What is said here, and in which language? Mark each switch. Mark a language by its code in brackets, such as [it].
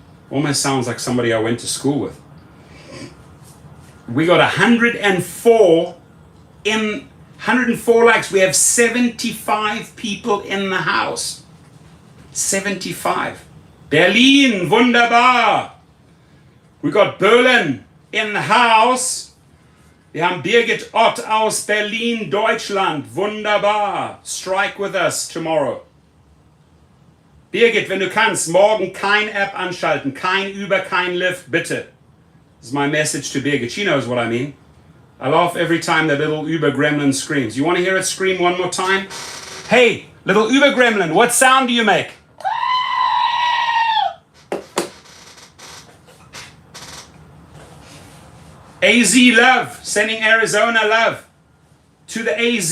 [en] Almost sounds like somebody I went to school with. We got 104 likes. We have 75 people in the house. [de] 75. Berlin, wunderbar. [en] We got Berlin in the house. [de] Wir haben Birgit Ott aus Berlin, Deutschland. Wunderbar. [en] Strike with us tomorrow. [de] Birgit, wenn du kannst, morgen kein App anschalten. Kein Uber, kein Lyft, bitte. [en] This is my message to Birgit. She knows what I mean. I laugh every time that little Uber gremlin screams. You want to hear it scream one more time? Hey, little Uber gremlin, what sound do you make? AZ love, sending Arizona love to the AZ.